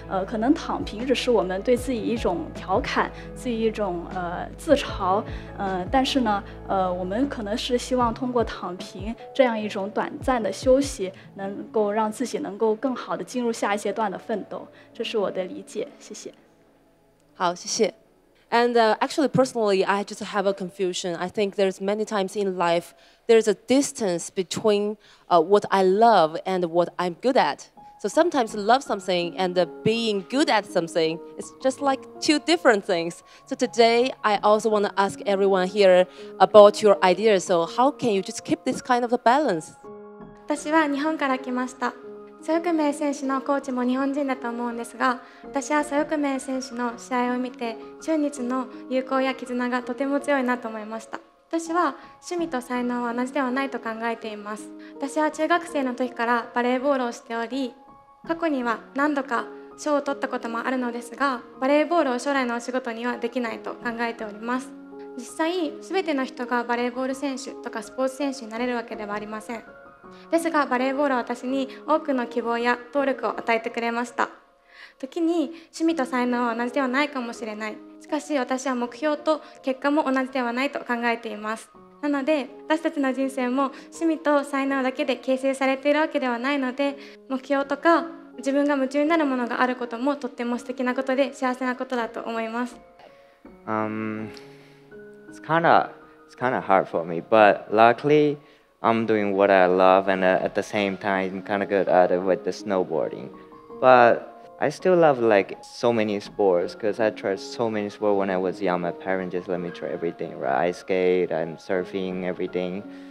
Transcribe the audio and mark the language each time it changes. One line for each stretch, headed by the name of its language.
Chinese: 可能躺平只是我们对自己一种调侃，自己一种自嘲。但是呢，我们可能是希望通过躺平这样一种短暂的休息，能够让自己能够更好的进入下一阶段的奋斗。这是我的理解，谢谢。好，谢谢。
English: And actually, personally, I just have a confusion. I think there's many times in life there's a distance between what I love and what I'm good at. So sometimes love something and being good at something is just like two different things. So today, I also want to ask everyone here about your ideas. So how can you just keep this kind of a balance?
Japanese: 私は日本から来ました。蘇翊鳴選手のコーチも日本人だと思うんですが、私は蘇翊鳴選手の試合を見て中日の友好や絆がとても強いなと思いました。私は趣味と才能は同じではないと考えています。私は中学生の時からバレーボールをしており、過去には何度か賞を取ったこともあるのですが、バレーボールを将来のお仕事にはできないと考えております。実際、全ての人がバレーボール選手とかスポーツ選手になれるわけではありません。ですがバレーボールは私に多くの希望や動力を与えてくれました。時に趣味と才能は同じではないかもしれない。しかし私は目標と結果も同じではないと考えています。なので私たちの人生も趣味と才能だけで形成されているわけではないので、目標とか自分が夢中になるものがあることもとっても素敵なことで幸せなことだと思います。
English: It's kind of hard for me, but luckily I'm doing what I love, and at the same time, I'm kind of good at it with the snowboarding. But I still love like so many sports because I tried so many sports when I was young. My parents just let me try everything, right? Ice skate and surfing, everything.